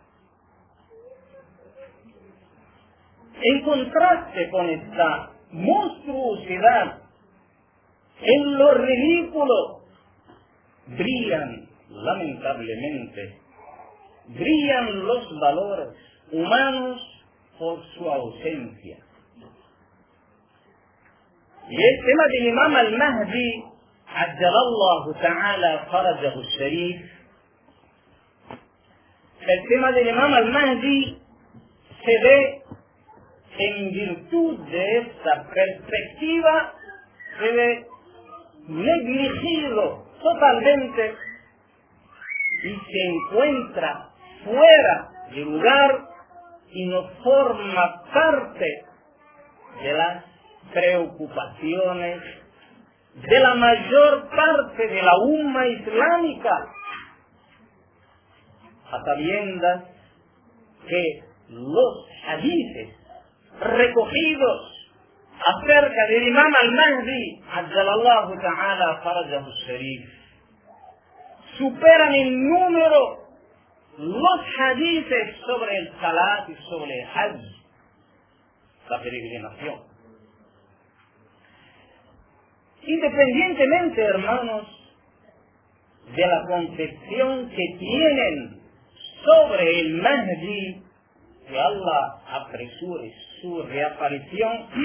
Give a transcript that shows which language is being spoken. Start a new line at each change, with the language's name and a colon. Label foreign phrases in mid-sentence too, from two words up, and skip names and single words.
Spanish: En contraste con esta monstruosidad, en lo ridículo, brillan, lamentablemente, brillan los valores humanos por su ausencia. Y el tema del Imam al-Mahdi,
Arabic: عجل الله تعالى فرجه الشريف,
Spanish: el tema del Imam al-Mahdi se ve en virtud de esta perspectiva, se ve negligido totalmente y se encuentra fuera de lugar y no forma parte de las preocupaciones de la mayor parte de la umma islámica, a sabiendas que los hadices recogidos acerca del Imam al-Mahdi,
Arabic: عجل الله تعالى فرجه الشريف,
Spanish: superan en número los hadices sobre el salat y sobre el hajj, la peregrinación. Independientemente, hermanos, de la concepción que tienen sobre el Mahdi, que Allah apresure su reaparición,